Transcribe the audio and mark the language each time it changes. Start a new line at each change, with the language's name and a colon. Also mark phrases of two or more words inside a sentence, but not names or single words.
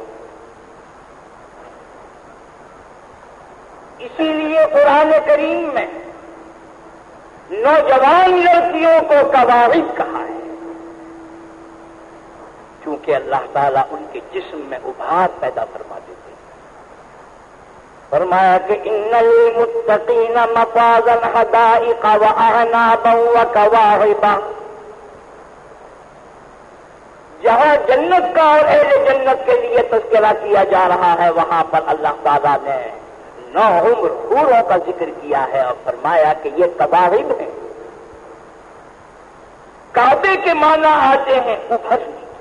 Urdu: اسی لیے قرآن کریم میں نوجوان لڑکیوں کو قواعد کہا ہے، کیونکہ اللہ تعالیٰ ان کے جسم میں ابھار پیدا فرما دیتے ہیں۔ فرمایا کہ
Arabic: ان للمتقین مفازا حدائق واعنابا وکواعبا،
Urdu: جہاں جنت کا اور اہل جنت کے لیے تذکرہ کیا جا رہا ہے وہاں پر اللہ تعالیٰ نے 9 عمر حوروں کا ذکر کیا ہے اور فرمایا کہ یہ قواعب ہیں۔ کعبے کے معنی آتے ہیں ابھرنے۔